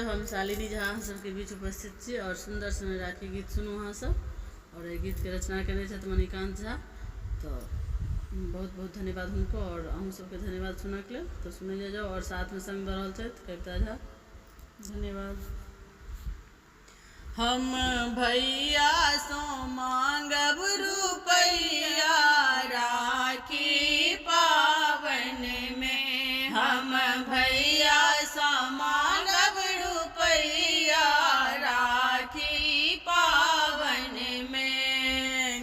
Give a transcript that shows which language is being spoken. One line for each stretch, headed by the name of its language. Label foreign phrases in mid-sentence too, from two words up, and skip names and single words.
Maithili: हम शालिनी झा सबके बीच उपस्थित छी और सुंदर समय राखी गीत सुनू अहाँ सब। और ये गीत के रचना केने छथि मणिकांत झा। तो बहुत बहुत धन्यवाद उनको और हम सबके धन्यवाद सुनऽ के लेल। तो सुने जाओ और साथ में संग दऽ रहल छथि कविता झा। धन्यवाद। हम भैया सो मांगब रुपैया राखी पावन में। हम भैया सो मांगब रुपैया राखी पावन में।